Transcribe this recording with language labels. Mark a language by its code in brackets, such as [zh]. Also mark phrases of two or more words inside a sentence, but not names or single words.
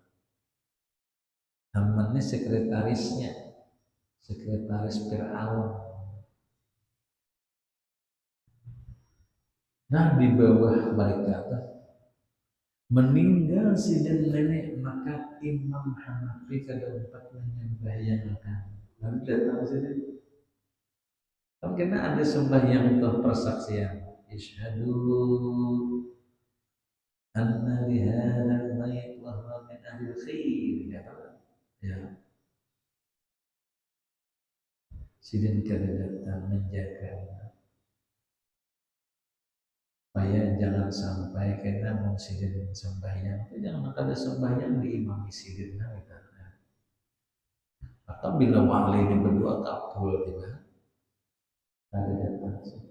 [bjn] Haman ini sekretarisnya, sekretaris Fir'aun. Nah di bawah mereka meninggal si dan nenek, maka Imam Hanafi kada dapat menyembahyangkan. Lalu datang sini. Kan kena ada sembahyang atau persaksian. [ar] اشهدوا أن لهذا الميت وهو من أهل خير. [bjn] Ya. Sidin kada datang menjaga supaya jangan sampai kena mau sidin sembahyang itu jangan ada sembahyang diimami sidin kita. Atau bila wali ini berdua kabul tiba kada datang.